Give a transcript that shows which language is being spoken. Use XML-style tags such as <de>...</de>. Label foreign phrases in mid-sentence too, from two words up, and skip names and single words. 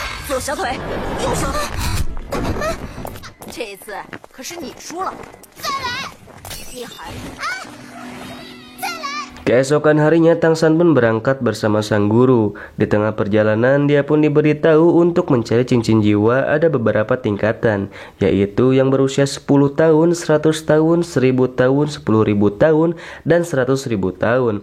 <zh>左小腿，右小腿。这一次可是你输了。再来，你还</zh> <id>Keesokan harinya Tang San pun berangkat bersama sang guru. Di tengah perjalanan dia pun diberitahu untuk mencari cincin jiwa ada beberapa tingkatan, yaitu yang berusia 10 tahun, 100 tahun, 1000 tahun, 10.000 tahun, dan 100.000 tahun.</id>